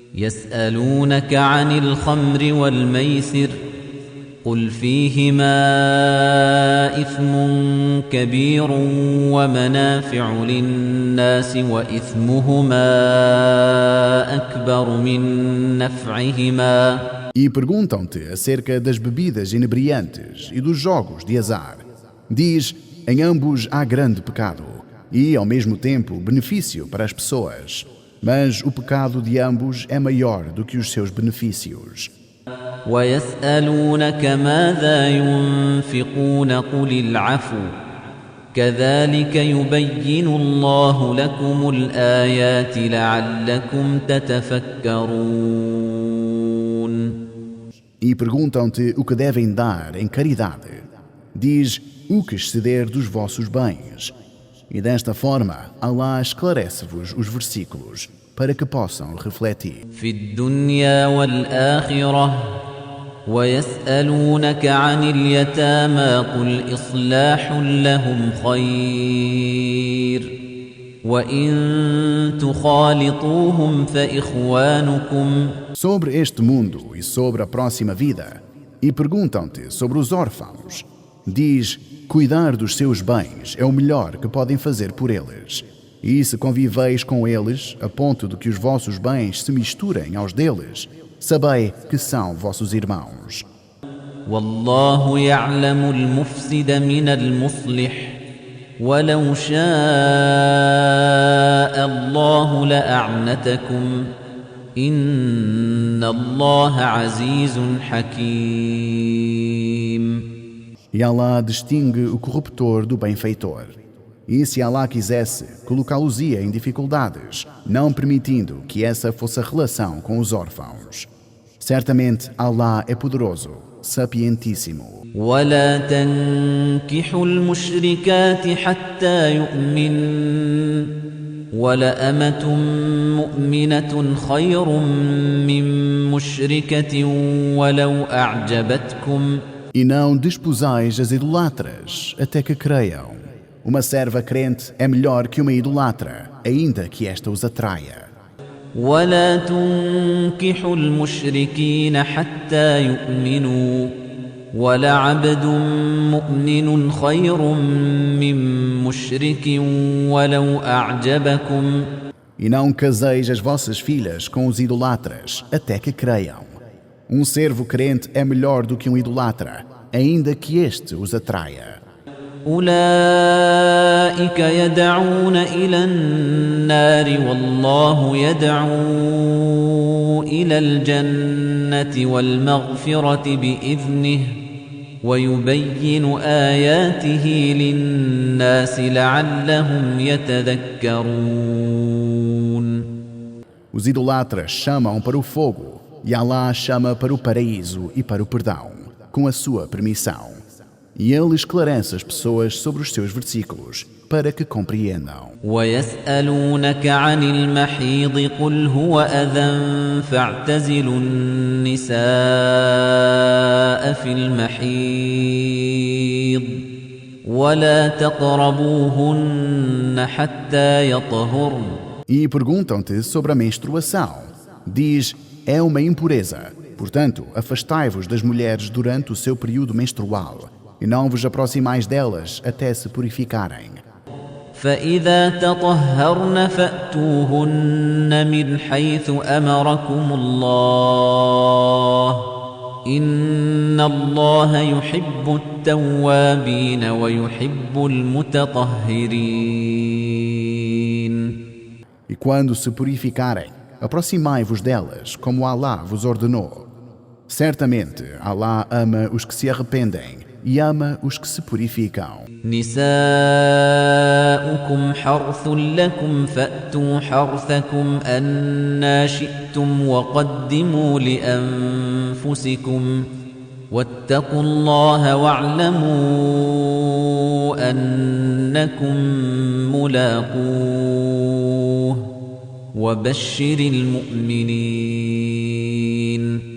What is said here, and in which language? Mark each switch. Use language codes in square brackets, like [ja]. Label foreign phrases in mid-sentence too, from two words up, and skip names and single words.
[ar] يسألونك عن الخمر والميسر قل فيهما إثم كبير ومنافع للناس وإثمهما أكبر من نفعهما. [pt] E perguntam-te acerca das bebidas inebriantes e dos jogos de azar. Diz, em ambos há grande pecado e, ao mesmo tempo, benefício para as pessoas. Mas o pecado de ambos é maior do que os seus benefícios. [ar] ويسألونك ماذا ينفقون قل العفو كذلك يبين الله لكم الآيات لعلكم تتفكرون. [pt] E perguntam-te o que devem dar em caridade. Diz, o que exceder dos vossos bens. E desta forma, Allah esclarece-vos os versículos para que possam refletir. [ar] في الدنيا والآخرة ويسألونك عن اليتامى قل إصلاح لهم خير وإن تخالطوهم فإخوانكم. [pt] Sobre este mundo e sobre a próxima vida. E perguntam-te sobre os órfãos. Diz, cuidar dos seus bens é o melhor que podem fazer por eles. E se conviveis com eles, a ponto de que os vossos bens se misturem aos deles, sabei que são vossos irmãos. [ar] والله يعلم المفسد من المصلح ولو شاء الله لأعنتكم إن الله عزيز حكيم. [pt] E Allah distingue o corruptor do benfeitor. E se Allah quisesse, colocá-los-ia em dificuldades, não permitindo que essa fosse a relação com os órfãos. Certamente Allah é poderoso, sapientíssimo. [ar] ولا تنكحوا المشركات حتى يؤمن ولأمة مؤمنة خير من مشركة ولو أعجبتكم. [pt] E não desposais as idolatras até que creiam. Uma serva crente é melhor que uma idolatra, ainda que esta os atraia. [ar] ولا تنكحوا المشركين حتى يؤمنوا ولعبد مؤمن خير من مشرك ولو أعجبكم. [pt] E não caseis as vossas filhas com os idolatras até que creiam. Um servo crente é melhor do que um idolatra, ainda que este os atraia. [ar] أولئك يدعون إلى النار والله يدعو إلى الجنة والمغفرة بإذنه ويبين آياته للناس لعلهم يتذكرون. [pt] Os idolatras chamam para o fogo e Allah chama para o paraíso e para o perdão, com a sua permissão. E ele esclarece as pessoas sobre os seus versículos, para que compreendam. [ar] وَيَسْأَلُونَكَ عَنِ الْمَحِيضِ قُلْ هُوَ أَذًى فَاعْتَزِلُوا النِّسَاءَ فِي الْمَحِيضِ وَلَا تَقْرَبُوهُنَّ حَتَّى يَطْهُرْنَ. [pt] E perguntam-te sobre a menstruação. Diz, é uma impureza. Portanto, afastai-vos das mulheres durante o seu período menstrual. E não vos aproximais delas até se purificarem. [ar] فَإِذَا تَطَهَّرْنَ فَأْتُوهُنَّ مِنْ حَيْثُ أَمَرَكُمُ اللَّهُ إِنَّ اللَّهَ يُحِبُّ التَّوَّابِينَ وَيُحِبُّ الْمُتَطَهِّرِينَ. [pt] E quando se purificarem, aproximai-vos delas, como Allah vos ordenou. Certamente, Allah ama os que se arrependem e ama os que se purificam. [ar] نساؤكم حرث لكم فأتوا حرثكم أنى شئتم وقدموا لأنفسكم واتقوا الله واعلموا أنكم ملاقوه وبشر المؤمنين.